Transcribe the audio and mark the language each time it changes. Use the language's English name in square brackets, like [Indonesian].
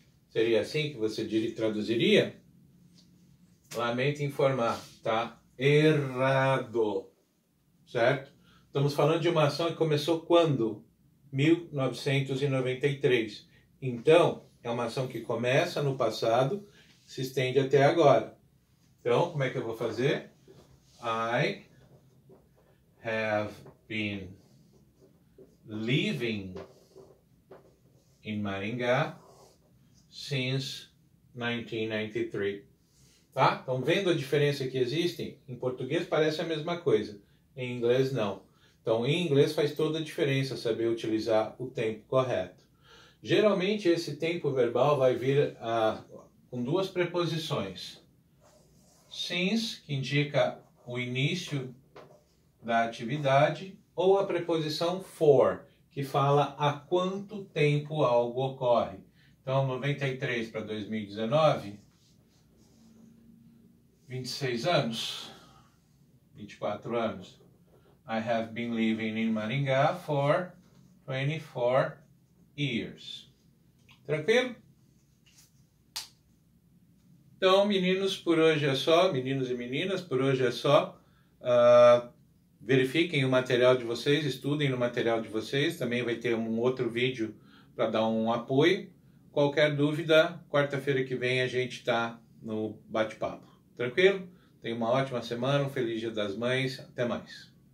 [Portuguese] Seria assim que você traduziria? Lamento informar, tá errado, certo? Estamos falando de uma ação que começou quando? 1993. Então, é uma ação que começa no passado, se estende até agora. Então, como é que eu vou fazer? [English] I have been living in Maringá since 1993. [Portuguese] Tá? Estão vendo a diferença que existe? Em português parece a mesma coisa, em inglês não. Então, em inglês faz toda a diferença saber utilizar o tempo correto. Geralmente, esse tempo verbal vai vir com duas preposições. Since, que indica o início da atividade, ou a preposição for, que fala há quanto tempo algo ocorre. Então, 93 para 2019, 26 anos, 24 anos. [English] I have been living in Maringá for 24 years. [Portuguese] Tranquilo? Então, meninos, por hoje é só. Meninos e meninas, por hoje é só. Verifiquem o material de vocês, estudem no material de vocês. Também vai ter um outro vídeo para dar um apoio. Qualquer dúvida, quarta-feira que vem a gente está no bate-papo. Tranquilo? Tenha uma ótima semana, um feliz Dia das Mães. Até mais.